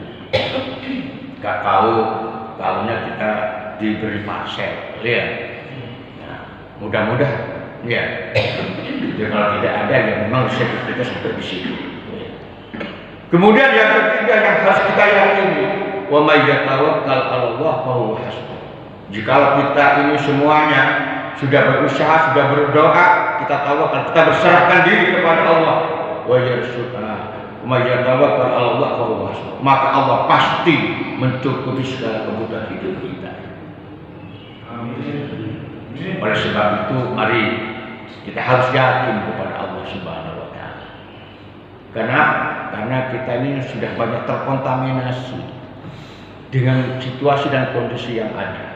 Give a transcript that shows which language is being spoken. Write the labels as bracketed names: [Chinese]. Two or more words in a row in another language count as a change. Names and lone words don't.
[Indonesian] Gak tahunya kita diberi parcel, ya. Nah, mudah-mudahan, ya. Jadi kalau tidak ada, ya memang rezeki kita sampai di situ. Ya. Kemudian yang ketiga yang harus kita yakini, [Arabic] ومن يتوكل على الله فهو حسبه. [Indonesian] Jikalau kita ini semuanya sudah berusaha, sudah berdoa, kita tawakal, kita berserahkan diri kepada Allah, [Arabic] ويرزقنا من يتوكل الله فهو حسبه, [Indonesian] maka Allah pasti mencukupi segala kebutuhan hidup kita. Amin. Oleh sebab itu, mari kita harus yakin kepada Allah [Arabic] سبحانه وتعالى. [Indonesian] Karena kita ini sudah banyak terkontaminasi dengan situasi dan kondisi yang ada.